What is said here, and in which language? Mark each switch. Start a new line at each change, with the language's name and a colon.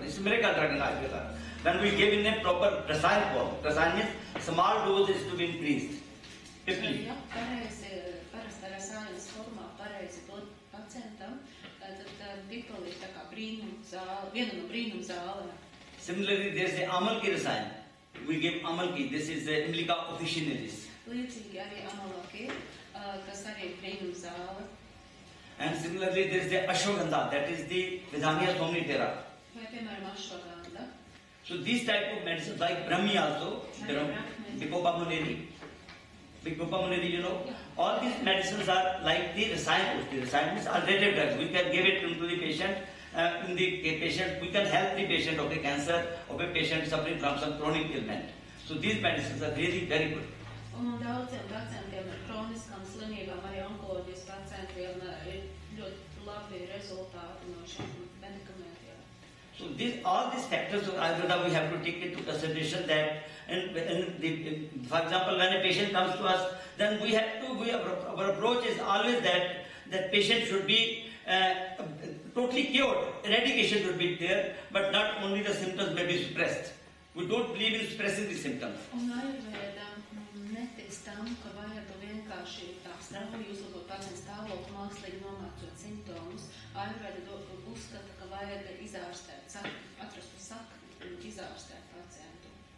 English: This is miracle drug in Ayurveda. When we give in a proper Rasayan form, Rasayan means small dose is to be increased. Pipli.
Latvian: Ja, parasta rasāyanas formā pareizi dod pacientam, tad Pipli ir tā kā brīnum zāle, viena no brīnum zālēm.
English: Similarly, there is the Amalki Rasayan. We give Amalki. This is the Imlica officinalis.
Latvian: Līdzīgi arī Amalaki, kas arī ir brīnum zāle.
English: And similarly, there is the Ashwagandha. That is the Vidhaniya Somnifera.
Latvian: Vai, piemēram, Ashwagandha.
English: So these type of medicines, like Brahmi also, Bikopa Muneri, you know, all these medicines are like the Rasayan. The Rasayan means alternative drugs. We can give it to the patient. In the patient, we can help the patient of a cancer, of a patient suffering from some chronic ailment. So these medicines are really very good.
Latvian: Un daudziem pacientiem ar kroniskām slimībām, arī onkoloģijas pacientiem ir ļoti labi rezultāti no šiem medikamentiem.
English: So all these factors of Ayurveda we have to take into consideration that, for example, when a patient comes to us, then our approach is always that patient should be totally cured. Eradication should be there, but not only the symptoms may be suppressed. We don't believe in suppressing the symptoms.
Latvian: Un Ayurveda netic tam, ka vajag vienkārši tā strauji uzlabot pacientu stāvokli, mākslīgi nomācot simptomus. Ayurveda uzskata, ka vajag izārstēt, atrast sakni, izārstēt pacientu.